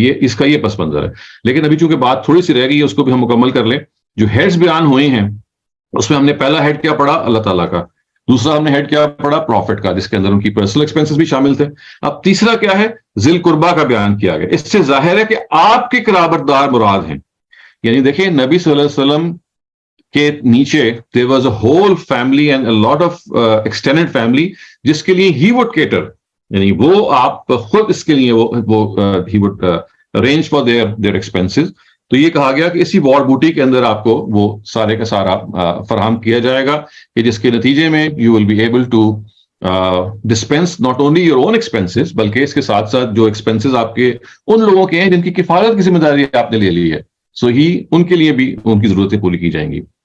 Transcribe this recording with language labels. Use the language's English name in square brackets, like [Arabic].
[Urdu] یہ اس کا یہ پس منظر ہے. لیکن ابھی چونکہ بات تھوڑی سی رہ گئی ہے اس کو بھی ہم مکمل کر لیں. جو ہیڈز بیان ہوئے ہیں اس میں ہم نے پہلا ہیڈ کیا پڑھا؟ اللہ تعالیٰ کا. دوسرا ہم نے ہیڈ کیا پڑھا؟ پروفٹ کا، جس کے اندر ان کی پرسنل ایکسپینسز بھی شامل تھے. اب تیسرا کیا ہے؟ ذی القربیٰ کا بیان کیا گیا. اس سے ظاہر ہے کہ آپ کے قرابت دار مراد ہیں. یعنی دیکھیں نبی صلی اللہ علیہ وسلم کے نیچے [English] there was a whole family and a lot of extended family [Urdu] جس کے لیے [English] he would cater. [Urdu] یعنی وہ آپ خود اس کے لیے وہ [English] he would arrange for their expenses. [Urdu] تو یہ کہا گیا کہ اسی وار بوٹی کے اندر آپ کو وہ سارے کا سارا فراہم کیا جائے گا کہ جس کے نتیجے میں [English] you will be able to dispense not only your own expenses, [Urdu] بلکہ اس کے ساتھ ساتھ جو ایکسپینسز آپ کے ان لوگوں کے ہیں جن کی کفالت کی ذمہ داری آپ نے لے لی ہے، سو ہی ان کے لیے بھی ان کی ضرورتیں پوری کی جائیں گی.